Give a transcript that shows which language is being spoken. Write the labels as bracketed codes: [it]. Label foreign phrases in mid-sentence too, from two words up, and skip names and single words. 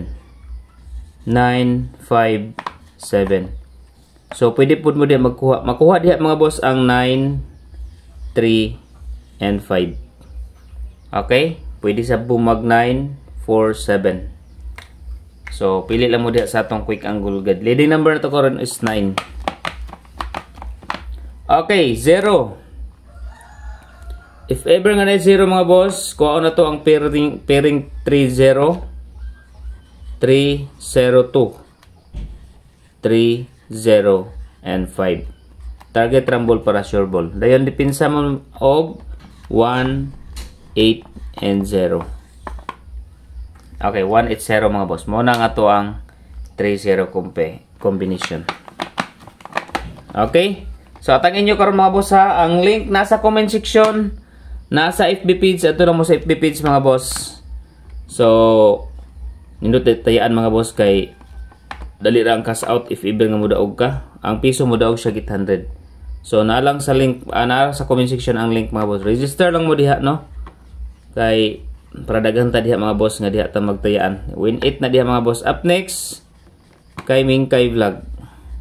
[ceb] 9, 5, 7. So, pwede po mo diya magkuha. Makuha diya mga boss ang 9, 3, and 5. Okay? Pwede sa bumag 9, 4, 7. So, pili lang mo diya sa atong [en] quick angle guide. Leading number [ceb] na to karon is 9. Okay, 0. [en] If ever [ceb] nga na 0 mga boss, kuha na to ang pairing 3-0. 3, 0, 2. 3, 0, and 5. [en] Target rumble para sure ball. [ceb] Dayon dipinsa mo og 1, 8, and 0. Okay, 1, 8, 0 mga boss. Muna nga to ang 3-0 combination. Okay? So, atangin nyo karon mga boss ha. Ang link nasa [en] comment section. [ceb] Nasa [en] FB page. [ceb] Ito na mo sa [en] FB page [ceb] mga boss. So, nindot tayaan mga boss kay dali ra ang [en] cash out if ever [ceb] nga mudaog ka. Ang piso mudaog siya git 100. So naalang sa link, naa sa [en] comment section [ceb] ang link mga boss. Register lang mo diha no. Kay para daghan ta diha mga boss nga diha ta magtayaan. Win 8 na diha mga boss. [en] Up next [ceb] kay Mingkay Vlog. Okay?